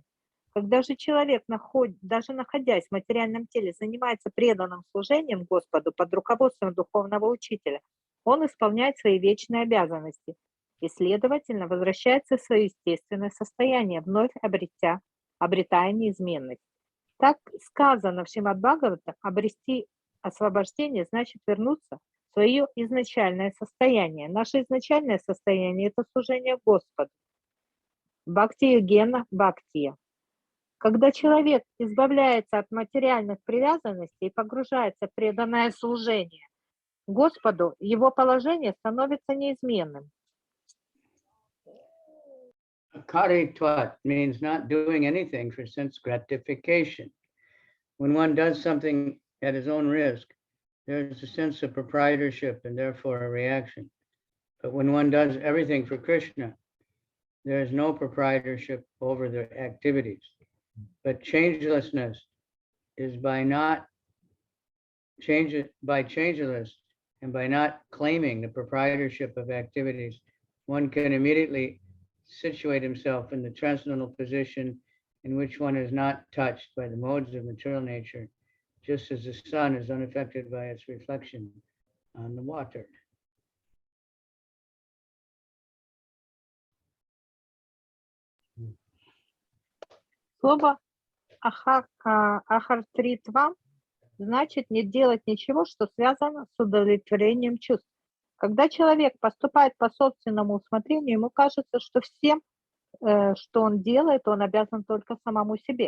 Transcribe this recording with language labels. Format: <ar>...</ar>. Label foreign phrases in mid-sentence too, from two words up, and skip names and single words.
<ru>Когда же человек, даже находясь в материальном теле, занимается преданным служением Господу под руководством духовного учителя, он исполняет свои вечные обязанности и, следовательно, возвращается в свое естественное состояние, вновь обретая неизменность. Так сказано в Шримад Бхагаватам, обрести освобождение значит вернуться в свое изначальное состояние. Наше изначальное состояние – это служение Господу.</ru> <sa>भक्ति-योगेन भक्त्या.</sa> <ru>Когда человек избавляется от материальных привязанностей и погружается в преданное служение Господу, его положение становится неизменным.</ru> <en>Karitvat means not doing anything for sense gratification. When one does something at his own risk, there's a sense of proprietorship and therefore a reaction. But when one does everything for Krishna, there is no proprietorship over the activities. But changelessness is by changeless and by not claiming the proprietorship of activities, one can immediately situate himself in the transcendental position in which one is not touched by the modes of material nature, just as the sun is unaffected by its reflection on the water.</en> <ru>Слово ахартритва значит не делать ничего, что связано с удовлетворением чувств. Когда человек поступает по собственному усмотрению, ему кажется, что всем, что он делает, он обязан только самому себе.</ru>